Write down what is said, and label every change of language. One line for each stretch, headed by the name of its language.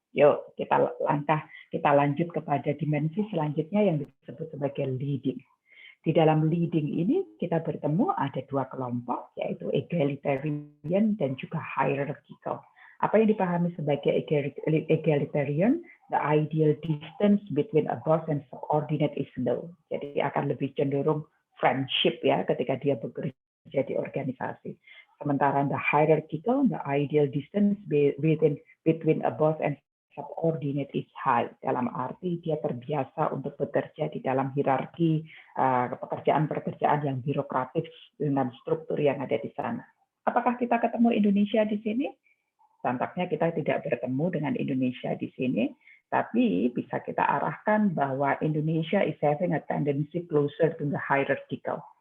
Indonesian: Yuk kita lanjut kepada dimensi selanjutnya yang disebut sebagai leading. Di dalam leading ini kita bertemu ada dua kelompok, yaitu egalitarian dan juga hierarchical. Apa yang dipahami sebagai egalitarian?
English: The ideal distance between a boss and subordinate is low.
Indonesian: Jadi akan lebih cenderung friendship ya ketika dia bekerja di organisasi. Sementara
English: the hierarchical, the ideal distance between a boss and subordinate is high.
Indonesian: Dalam arti dia terbiasa untuk bekerja di dalam hierarki pekerjaan-pekerjaan yang birokratis dengan struktur yang ada di sana. Apakah kita ketemu Indonesia di sini? Tampaknya kita tidak bertemu dengan Indonesia di sini, tapi bisa kita arahkan bahwa
English: Indonesia is having a tendency closer to the hierarchical.